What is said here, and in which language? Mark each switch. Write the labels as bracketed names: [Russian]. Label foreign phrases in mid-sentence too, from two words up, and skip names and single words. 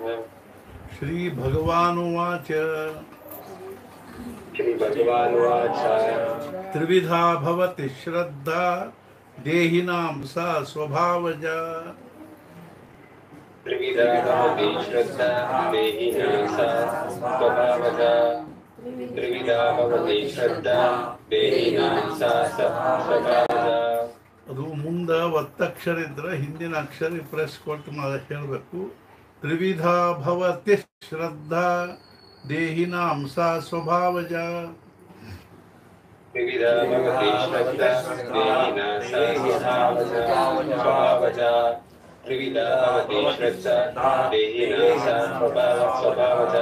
[Sanskrit] श्री भगवानुवाच त्रिविधा भवति श्रद्धा देहिनां सा स्वभावजा त्रिविधा भवति श्रद्धा देहिनां सा स्वभावजा त्रिविधा भवति श्रद्धा देहिनां सा स्वभावजा। [Kannada] ಅದು ಮುಂದೆ ಒತ್ತಕ್ಷರ ಇದ್ರೆ ಹಿಂದಿನ ಅಕ್ಷರ ಪ್ರೆಸ್ ಕೊಟ್ಟು ಹೇಳಬೇಕು. [Sanskrit] ತ್ರಿವಿಧ ಭವತಿ ಶ್ರದ್ಧಾ ದೇಹಿನಾಂ ಸಾ ಸ್ವಭಾವಜ. त्रिविधा भवति श्रद्धा देहिना सा स्वभावजा त्रिविधा भवति श्रद्धा देहिना सा स्वभावजा